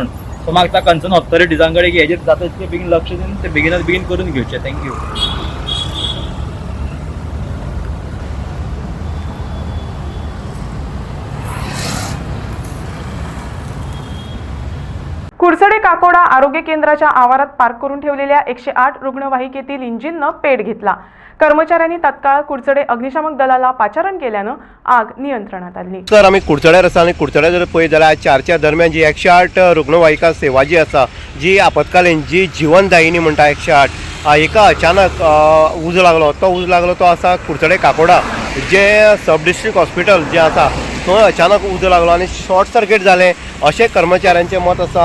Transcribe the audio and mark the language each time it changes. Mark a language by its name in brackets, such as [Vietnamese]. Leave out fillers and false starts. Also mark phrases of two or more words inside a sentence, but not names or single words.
[Konkani] सो म्हाका त्या [English] concern authorities [Konkani] कडेन की हेजेर जाता तितकें बेगीन लक्ष दिवन ते बेगीन करून घेवचें। थँक्यू। [Marathi] कुडचडे काकोडा आरोग्य केंद्राच्या आवारात पार्क करून ठेवलेल्या 108 रुग्णवाहिकेतील इंजिननं पेट घेतला। कर्मचाऱ्यांनी तत्काळ कुडचडे अग्निशामक दलाला पाचारण केल्यानं आग नियंत्रणात आली। [Konkani] तर आम्ही कुडचड्यार आसा आणि कुडचड्यार जर पळयत जाल्यार 4च्या दरम्यान जी 108 रुग्णवाहिका सेवा जी आसा जी आपत्कालीन जी जीवनदायिनी म्हणटा 108 एका अचानक उज लागलो तो आसा कुडचडे काकोडा जे [English] sub district hospital [Konkani] जे आसा थंय अचानक उज लागलो आणि [English] short circuit [Konkani] जालें अशें कर्मचाऱ्यांचें मत आसा।